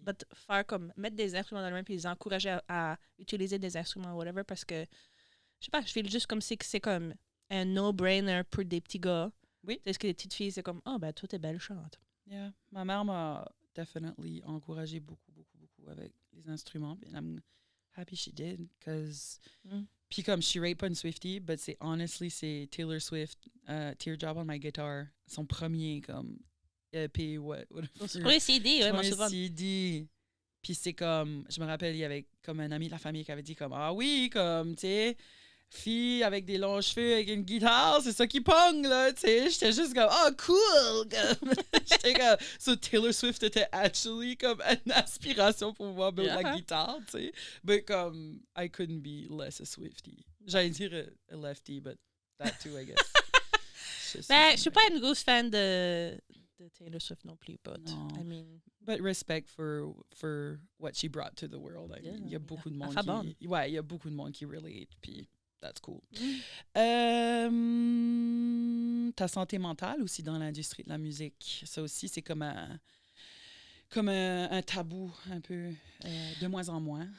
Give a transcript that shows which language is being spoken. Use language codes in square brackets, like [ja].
[fr] but faire comme, mettre des instruments dans les mains puis les encourager à utiliser des instruments, whatever, parce que, je sais pas, je feel juste comme si que c'est comme un no-brainer pour des petits gars. Oui. Parce que les petites filles, c'est comme, oh, ben, toi, t'es belle chante. [en] Yeah. [fr] Ma mère m'a definitely encouragé beaucoup avec les instruments. [en] And I'm happy she did, because... Mm. [fr] Puis comme, je suis pas une Swiftie, but c'est honestly, Taylor Swift, Teardrop on My Guitar, son premier, comme, EP, whatever. Oui, CD, ouais, moi, Premier souvent. CD. Puis c'est comme, je me rappelle, il y avait comme un ami de la famille qui avait dit comme, ah oui, comme, tu sais, fille avec des longs cheveux, avec une guitare, c'est ça qui pogne, là, tu sais. J'étais juste comme, oh, cool! Comme, j'étais comme, so Taylor Swift était actually comme une aspiration pour pouvoir build la [en] Yeah. [fr] guitare, tu sais. Mais comme, [en] I couldn't be less a Swiftie. [fr] J'allais dire [en] a lefty, but that too, I guess. [fr] Ben, je suis pas une grosse fan de Taylor Swift non plus, but, Non. [en] I mean... But respect for what she brought to the world. [fr] I mean, il y a beaucoup de monde fait bonne. qui... Ouais, il y a beaucoup de monde qui relate, puis [en] that's cool. Mm. [fr] Ta santé mentale aussi dans l'industrie de la musique, ça aussi, c'est comme un tabou un peu de moins en moins.